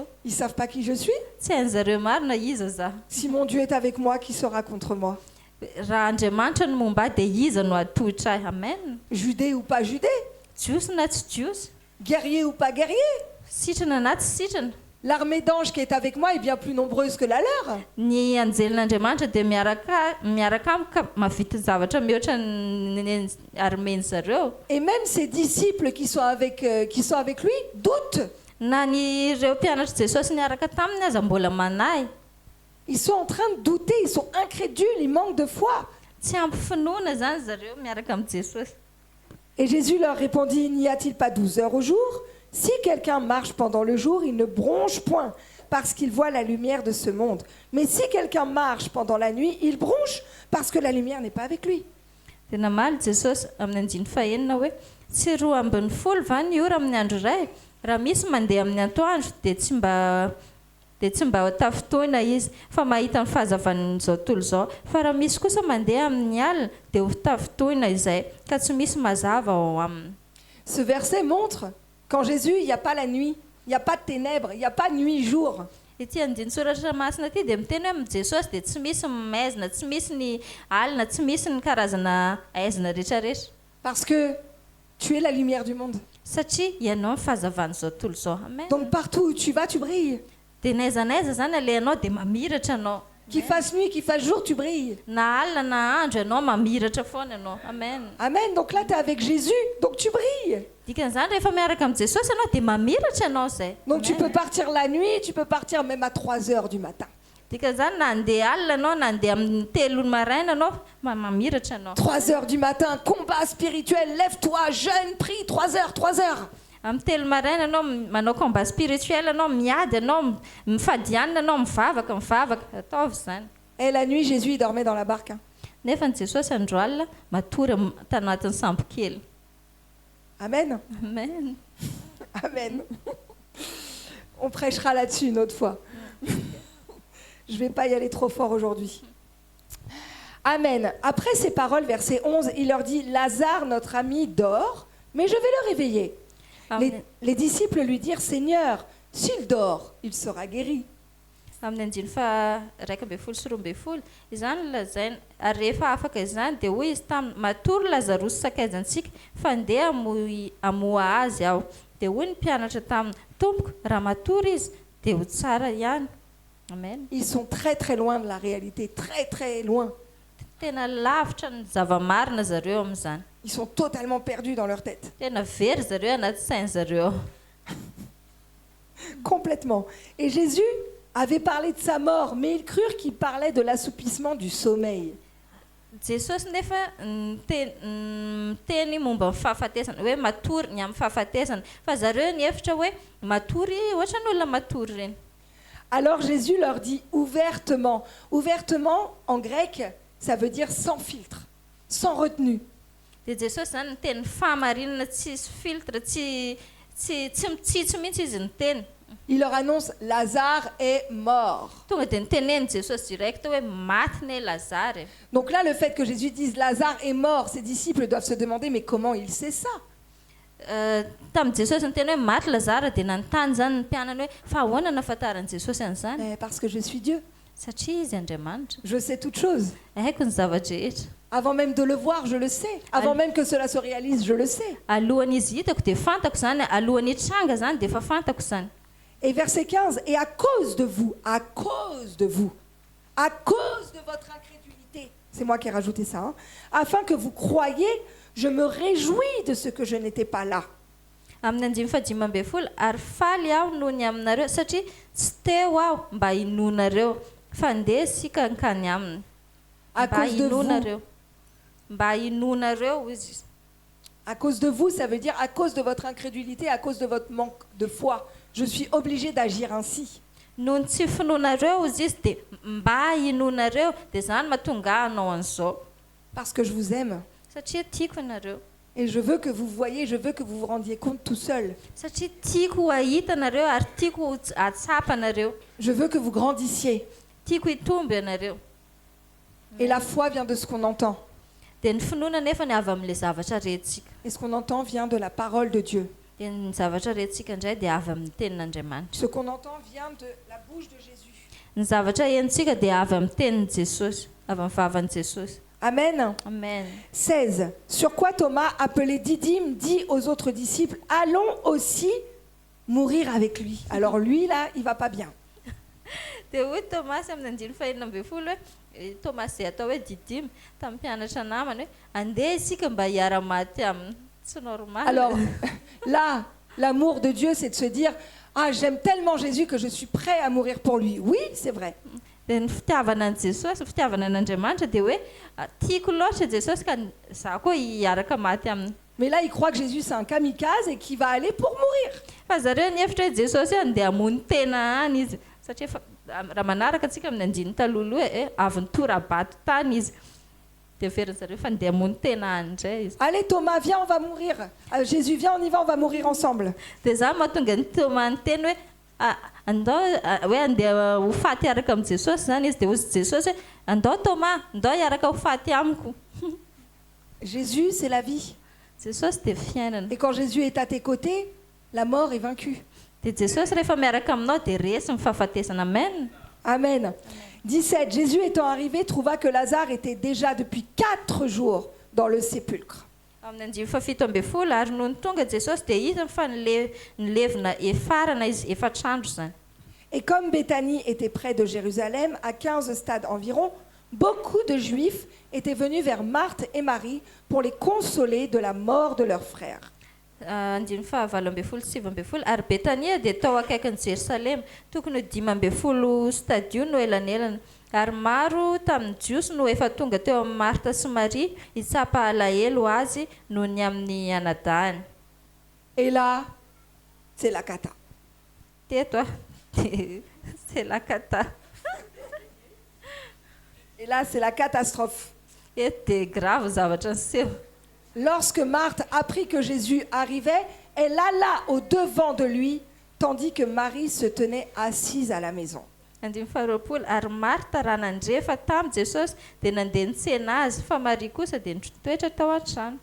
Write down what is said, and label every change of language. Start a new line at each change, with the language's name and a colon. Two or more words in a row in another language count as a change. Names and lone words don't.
French: Ils ne savent pas qui je suis.
Malagasy: tsy hain'zareo marina iza za.
French: Si mon Dieu est avec moi, qui sera contre moi?
Malagasy: Raha Andriamanitra no momba ahy dia iza no atohitra ahy. Amen.
French: Judée ou pas Judée?
Malagasy: Jiosy na tsy jiosy,
French: Guerrier ou pas guerrier?
Malagasy: sitrana na tsy sitrana,
French: L'armée d'anges qui est avec moi est bien plus nombreuse que la leur.
Malagasy: ny anjelin'Andriamanitra dia miaraka amiko ka mavita zavatra mihoatra ny armeny zareo.
French: Et même ses disciples qui sont avec lui doutent.
Malagasy: Na ny ireo mpianatra Jesosy niaraka taminy aza mbola manahy,
French: Ils sont en train de douter, ils sont incrédules, ils manquent de foi.
Malagasy: tsy ampy finoana zany zareo miaraka amin'ny Jesosy.
French: Et Jésus leur répondit, n'y a-t-il pas 12 heures au jour? Si quelqu'un marche pendant le jour, il ne bronche point, parce qu'il voit la lumière de ce monde. Mais si quelqu'un marche pendant la nuit, il bronche, parce que la lumière n'est pas avec lui.
Malagasy: Dia namaly Jesosy amin'ny 9 hoe tsy 12 va ny ora amin'ny andro iray, raha misy mandeha amin'ny atoandro dia tsy mba tafitoina izy fa mahita ny fahazavan'izao tontolo izao, fa raha misy kosa mandeha amin'ny alina dia ho tafitoina izay ka tsy misy mazava ao aminy.
French: Ce verset montre qu'en Jésus, il n'y a pas la nuit, il n'y a pas de ténèbres, il n'y a pas nuit-jour.
Malagasy: Ity andiny soratra masina ity dia miteny hoe amin'ny Jesosy dia tsy misy maizina, tsy misy ny alina, tsy misy ny karazana aizina rehetrarehetra,
French: Parce que tu es la lumière du monde.
Malagasy: satria ianao ny fahazavan'izao tontolo izao. Amen.
French: Donc partout où tu vas, tu brilles.
Malagasy: Dia n'aiza zany alehanao dia mamiratra anao.
French: Qu'il fasse nuit, qu'il fasse jour, tu brilles.
Malagasy: Na alina na andro ianao mamiratra foana ianao. Amen. Amen.
French: Donc là, tu es avec Jésus, donc tu brilles.
Malagasy: Dikan'izany rehefa miaraka amin'ny Jesosy ianao dia mamiratra ianao zay.
French: Donc tu Amen. peux partir la nuit, tu peux partir même à 3 heures du matin.
Malagasy: Dikan'izany na andeha alina anao na andeha amin'ny 3 maraina anao mamiratra ianao.
French: 3 heures du matin, combat spirituel, lève-toi, jeûne, prie, 3 heures, 3 heures.
Malagasy: Amin'ny 3 maraina anao manao
French: combat spirituel
Malagasy: anao miady anao mifadianina anao mivavaka ataovy zany.
French: Et la nuit, Jésus, il dormait dans la barque. Hein.
Malagasy: Nefa ny Jesosy andro alina matory tanatin'ny sambo kely. Amen. Amen. Amen.
French: On prêchera là-dessus une autre fois. Je ne vais pas y aller trop fort aujourd'hui. Amen. Après ces paroles, verset 11, il leur dit, Lazare, notre ami, dort, mais je vais le réveiller. Les disciples lui dirent, Seigneur, s'il dort, il sera guéri.
Malagasy: Amin'ny andiny fa 1:12 sy 12 izany lazainy ary rehefa afaka izany dia hoy izy taminy matory Lazarosy sakaizantsika fa andeha hamoa azy aho. Dia hoy ny mpianatra taminy tompoko raha matory izy dia ho tsara ihany. Amen.
French: Ils sont très très loin de la réalité, très très loin.
Malagasy: Tena lavitra ny zavamarina zareo amin'izany.
French: Ils sont totalement perdus dans leur tête.
Malagasy: Tena very zareo anaty sainy zareo.
French: Complètement. Et Jésus avait parlé de sa mort, mais ils crurent qu'il parlait de l'assoupissement du sommeil.
Malagasy: Jesosy nefa teny momba ny fahafatesana hoe matory ny amin'ny fahafatesana fa zareo ny hevitra hoe matory ohatra ny olona matory reny.
French: Alors Jésus leur dit ouvertement. Ouvertement, en grec, ça veut dire sans filtre, sans retenue.
Malagasy: Dia Jesosy zany niteny fahamarinana tsisy filtre, tsy mitsitsy mihitsy izy niteny.
French: Il leur annonce Lazare est mort.
Malagasy: Tonga dia niteneny Jesosy direct hoe maty ne Lazare.
French: Donc là, le fait que Jésus dise Lazare est mort, ses disciples doivent se demander mais comment il sait ça?
Malagasy: Tamin'ny Jesosy niteny hoe maty Lazare dia nanontany zany ny mpianany hoe fa ahoana nahafantaran'i Jesosy an'izany?
French: Parce que je suis Dieu.
Malagasy: Satria izy Andriamanitra.
French: Je sais toutes choses.
Malagasy: Haiko ny zavatra rehetra.
French: Avant même de le voir, je le sais. Avant même que cela se réalise, je le sais.
Malagasy: Alohan'izy hitako dia fantako zany, alohan'ny tranga zany dia efa fantako zany.
French: Et verset 15, et à cause de vous, à cause de votre incrédulité, c'est moi qui ai rajouté ça, hein, afin que vous croyiez, je me réjouis de ce que je n'étais pas là.
Malagasy: Amin'ny 5:12 ary faly aho noho ny aminareo satria tsy teo aho mba hinonareo fa ndeha sika ankany aminy.
French: À cause de vous.
Malagasy: Mba hinonareo izy.
French: À cause de vous, ça veut dire à cause de votre incrédulité, à cause de votre manque de foi. Je suis obligée d'agir ainsi.
Malagasy: Noho ny tsy finoanareo izy izy dia mba hinoanareo dia izany mahatonga hanao an'izao
French: Parce que je vous aime.
Malagasy: satria tiako ianareo
French: Et je veux que vous voyez, je veux que vous vous rendiez compte tout seul.
Malagasy: satria tiako ho ahita anareo ary tiako atsapa anareo
French: Je veux que vous grandissiez.
Malagasy: tiako hitombo ianareo
French: Et la foi vient de ce qu'on entend.
Malagasy: dia ny finoana nefa ny avy amin'ilay zavatra rehetsiaka
French: Et ce qu'on entend vient de la parole de Dieu.
Malagasy: dia ny zavatra rehetsiaka indray dia avy amin'ny tenin'andriamanitra
French: Ce qu'on entend vient de la bouche de Jésus.
Malagasy: ny zavatra hentsika dia avy amin'ny tenin'i jesosy avy amin'ny vavan'i jesosy Amen. amen 16.
French: Sur quoi Thomas, appelé Didyme, dit aux autres disciples, allons aussi mourir avec lui. Alors lui, là, il va pas bien.
Malagasy: dia hoy tomasy amin'ny andiny fahenina amby folo hoe tomasy izay atao hoe didimy tamin'ny mpianatra namany hoe andeha isika mba hiara-maty aminy tsy normal
French: Alors là, l'amour de Dieu, c'est de se dire, ah, j'aime tellement Jésus que je suis prêt à mourir pour lui. Oui, c'est vrai.
Malagasy: dia ny fitiavana an' jesosy fitiavana an'andriamanitra dia hoe tiako loatra jesosy ka za koa hiaraka maty aminy
French: Mais là, il croit que Jésus, c'est un kamikaze et qu'il va aller pour mourir.
Malagasy: fa zareo nihevitra hoe jesosy andeha hamony tena any izy satria raha manaraka antsika amin'ny andiny taloloha hoe avy nytora-bato tany izy dia veriny fa andeha hamony tena any indray izy
French: Allez Thomas, viens, on va mourir. Jésus, viens, on y va, on va mourir ensemble.
Malagasy: dia za mahatonga ny toma ny teny hoe andao hoe andeha ho faty hiaraka amin'ny jesosy zany izy dia ozy jesosy hoe andao toma andao hiaraka ho faty amiko
French: Jésus, c'est la vie.
Malagasy: jesosy dia fiainana
French: Et quand Jésus est à tes côtés, la mort est vaincue.
Malagasy: dia jesosy rehefa miaraka aminao dia resy ny fahafatesana amen Amen. 17.
French: Jésus étant arrivé, trouva que Lazare était déjà depuis 4 jours dans le sépulcre.
Malagasy: amin'ny andimy fafito amby folo ary noho ny tonga jesosy dia hitany fa nylevina efarana izy efatrandro zany
French: Et comme Béthanie était près de Jérusalem, à 15 stades environ, beaucoup de Juifs étaient venus vers Marthe et Marie pour les consoler de la mort de leur frère.
Malagasy: andimy fahavalo amby folo sivy amby folo ary betania dia tao akaikin'ny jerosalema tokony ho 5 amby folo stadio no elanelana ary maro tamin'ny jiosy no efa tonga teo amin'ny marta sy maria hitsapa alahelo azy noho ny amin'ny anadahany
French: Et là, c'est la cata. teto c'est la cata Et là, c'est la catastrophe.
Malagasy: eto dia grave zavatra nyseho
French: Lorsque Marthe apprit que Jésus arrivait, elle alla au-devant de lui, tandis que Marie se tenait assise à la maison.
Malagasy: andimy faharoapolo ary marta raha nandrefa tamin'i jesosy dia nandeha nitsena azy fa maria kosa dia nitoetra tao an-trano